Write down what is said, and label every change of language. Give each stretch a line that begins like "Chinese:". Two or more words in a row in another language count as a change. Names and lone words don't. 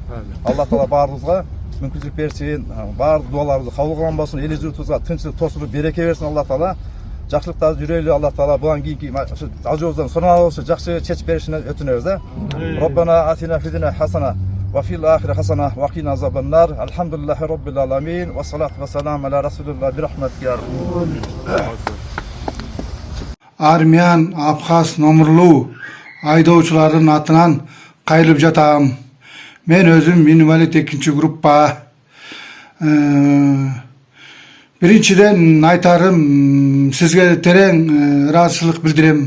Kyrgyz: Алла таала баарыбызга мүмкүнчүлүк берсин, баардык дуаларыбызды кабыл кылган болсун, эл журтубузга тынччылык, тосундук, береке берсин Алла таала. Жакшылыктарды жүрөлү Алла таала будан кийинки ажообуздан суранабыз, жакшы чечип беришин өтүнөбүз да.
Arabic: ربنا آتنا في الدنيا حسنة وفي الآخرة حسنة وقنا عذاب النار. الحمد لله رب العالمين والصلاة والسلام على رسول الله برحمتك يا
Kyrgyz: Армян Абхаз номурлуу айдоочулардын атынан кайрылып жатам. Мен өзүм инвалид 2 группа. Биринчиден айтарым, сизге терең ыраазычылык билдирем.